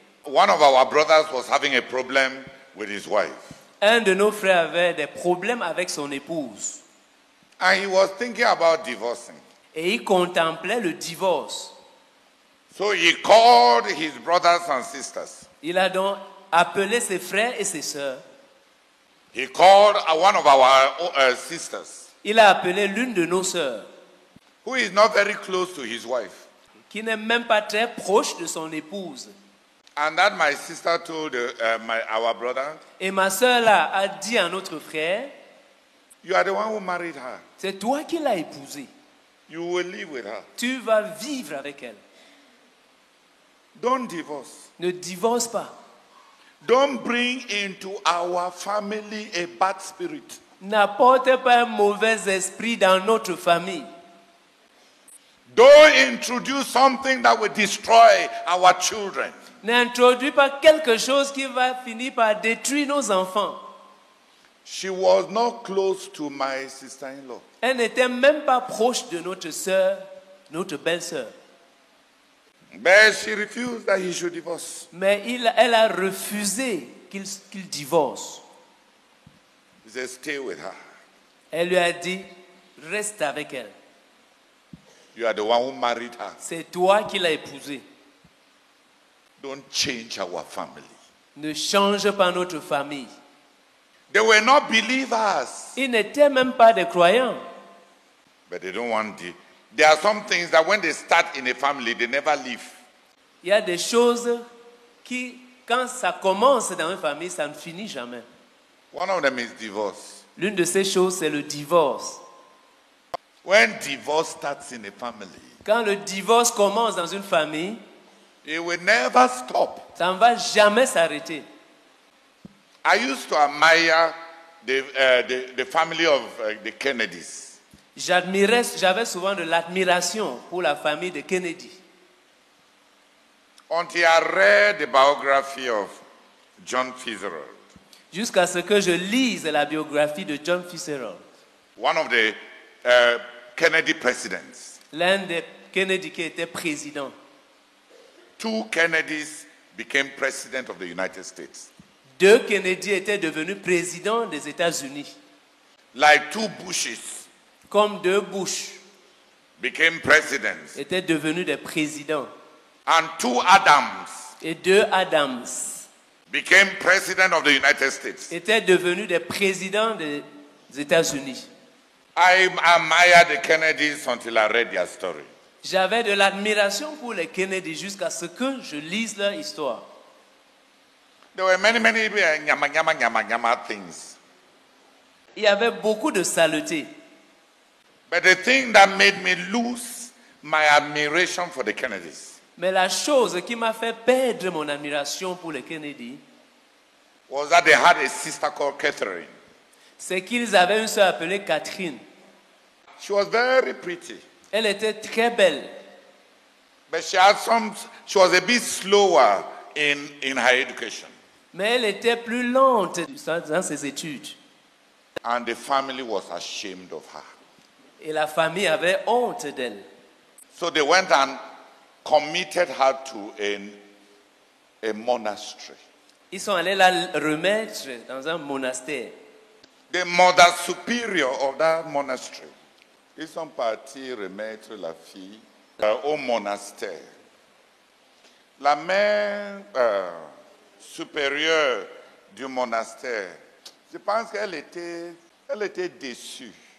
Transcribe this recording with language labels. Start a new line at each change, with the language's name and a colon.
English: one of our brothers was having a problem with his wife.
French: un de nos frères avait des problèmes avec son épouse
English: And he was thinking about divorcing.
French: et il contemplait le divorce.
English: So he called his brothers and sisters.
French: Il a donc appelé ses frères et ses sœurs.
English: He called one of our sisters,
French: Il a appelé l'une de nos sœurs,
English: who is not very close to his wife.
French: qui n'est même pas très proche de son épouse.
English: And that my sister told our brother,
French: Et ma sœur là a dit à notre frère,
English: you are the one who married her.
French: c'est toi qui l'as épousée.
English: You will live with her.
French: Tu vas vivre avec elle.
English: Don't divorce.
French: Ne divorce pas.
English: Don't bring into our family a bad spirit.
French: N'apporte pas un mauvais esprit dans notre famille.
English: Don't introduce something that will destroy our children.
French: N'introduis pas quelque chose qui va finir par détruire nos enfants.
English: She was not close to my sister-in-law.
French: Elle n'était même pas proche de notre sœur, notre belle-sœur.
English: But she refused that he should divorce.
French: Mais elle a refusé qu'il divorce.
English: He said, stay with her.
French: Elle lui a dit, reste avec elle.
English: You are the one who married her.
French: C'est toi qui l'as épousée.
English: Don't change our family.
French: Ne change pas notre famille.
English: They were not believers.
French: Ils n'étaient même pas des croyants.
English: But they don't want the... There are some things that when they start in a family, they never leave.
French: Il y a des choses qui, quand ça commence dans une famille, ça ne finit jamais.
English: One of them is divorce.
French: L'une de ces choses, c'est le divorce.
English: When divorce starts in a family,
French: Quand le divorce commence dans une famille,
English: it will never stop.
French: ça ne va jamais s'arrêter.
English: I used to admire the family of the Kennedys.
French: J'avais souvent de l'admiration pour la famille de Kennedy.
English: Until I read the biography of John Fitzgerald,
French: Jusqu'à ce que je lise la biographie de John Fitzgerald,
English: one of the Kennedy presidents.
French: l'un des Kennedy qui était président.
English: Two Kennedys became president of the United States.
French: Deux Kennedy étaient devenus présidents des États-Unis,
English: Like two Bushes
French: comme deux Bush
English: became presidents.
French: étaient devenus des présidents.
English: And two Adams
French: Et deux Adams
English: became president of the United States.
French: étaient devenus des présidents des États-Unis.
English: I admired the Kennedys until I read their story.
French: J'avais de l'admiration pour les Kennedy jusqu'à ce que je lise leur histoire.
English: There were many nyama things.
French: Il y avait beaucoup de saleté.
English: But the thing that made me lose my admiration for the Kennedys
French: Mais la chose qui m'a fait perdre mon admiration pour les Kennedy,
English: was that they had a sister called Catherine.
French: c'est qu'ils avaient une sœur appelée Catherine.
English: She was very pretty.
French: Elle était très belle,
English: But she was a bit slower in her education.
French: mais elle était plus lente dans ses études.
English: And the family was ashamed of her.
French: Et la famille avait honte d'elle.
English: So they went and committed her to a monastery.
French: Ils sont allés la remettre dans un monastère.
English: The mother superior of that monastery,
French: ils sont partis remettre la fille au monastère. La mère supérieure du monastère, je pense qu'elle était déçue.